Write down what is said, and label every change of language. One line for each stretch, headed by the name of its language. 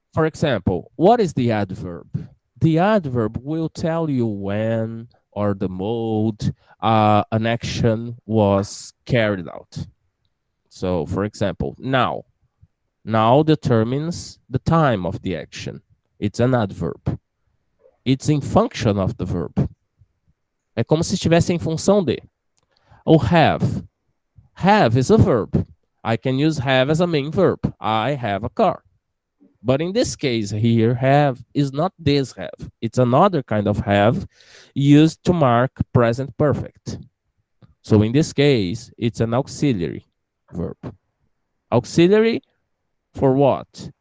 English: For example, what is the adverb? The adverb will tell you when or the mode an action was carried out. So, for example, now. Now determines the time of the action. It's an adverb. It's in function of the verb.
Portuguese: É como se estivesse em função de.
English: Ou have. Have is a verb. I can use have as a main verb. I have a car. But in this case here, have is not this have. It's another kind of have used to mark present perfect. So in this case, it's an auxiliary verb. Auxiliary for what?